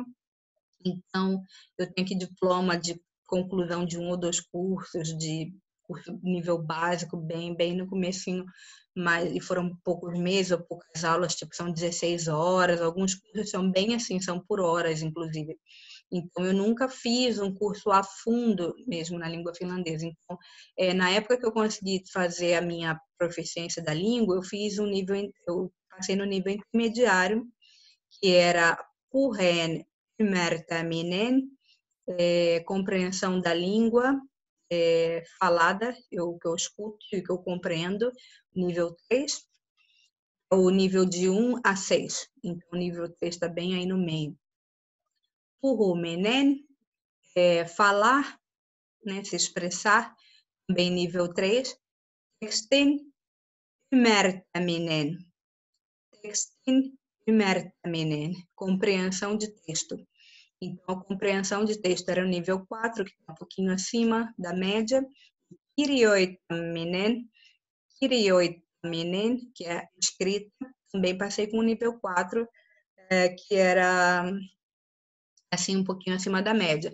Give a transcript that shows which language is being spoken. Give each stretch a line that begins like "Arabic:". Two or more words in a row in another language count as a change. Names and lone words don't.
Portuguese: Então, eu tenho aqui diploma de conclusão de um ou dois cursos, de curso nível básico, bem no comecinho, mas e foram poucos meses ou poucas aulas, tipo, são 16 horas, alguns cursos são bem assim, são por horas, inclusive. Então, eu nunca fiz um curso a fundo mesmo na língua finlandesa. Então, na época que eu consegui fazer a minha proficiência da língua, eu passei no nível intermediário, que era
Finnish: puheen ymmärtäminen,
Portuguese: compreensão da língua falada, que eu escuto e que eu compreendo, nível 3, o nível de 1 a 6. Então, o nível 3 está bem aí no meio. Puhuminen, falar, né, se expressar, também nível 3.
Finnish: Tekstin ymmärtäminen. Tekstin ymmärtäminen,
Portuguese: compreensão de texto. Então, a compreensão de texto era o nível 4, que está um pouquinho acima da média. Kirjoittaminen, que é escrita, também passei com o nível 4, que era assim um pouquinho acima da média.